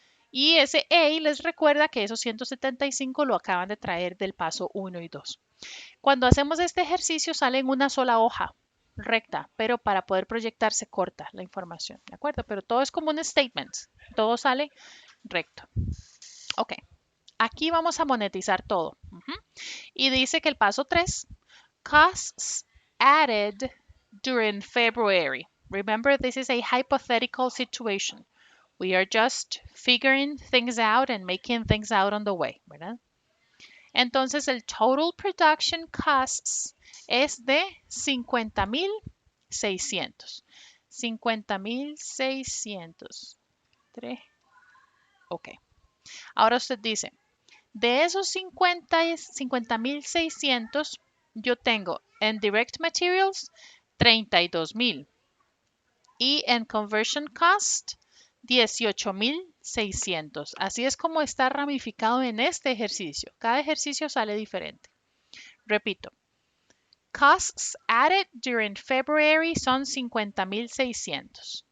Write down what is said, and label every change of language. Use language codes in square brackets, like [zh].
[es] Y ese A les recuerda que esos 175 lo acaban de traer del paso 1 y 2. Cuando hacemos este ejercicio sale en una sola hoja recta, pero para poder proyectarse corta la información, ¿de acuerdo? Pero todo es como un statement, todo sale recto. Ok, aquí vamos a monetizar todo. Y dice que el paso 3, [en] costs added during February. Remember, this is a hypothetical situation. We are just figuring things out and making things out on the way, [es] ¿verdad? Entonces, el total production costs es de 50,600. 50,600. Ok. Ahora usted dice, de esos 50,600, yo tengo en direct materials 32,000 y en conversion cost 18,600. Así es como está ramificado en este ejercicio. Cada ejercicio sale diferente. Repito, [en] costs added during February [es] son 50,600.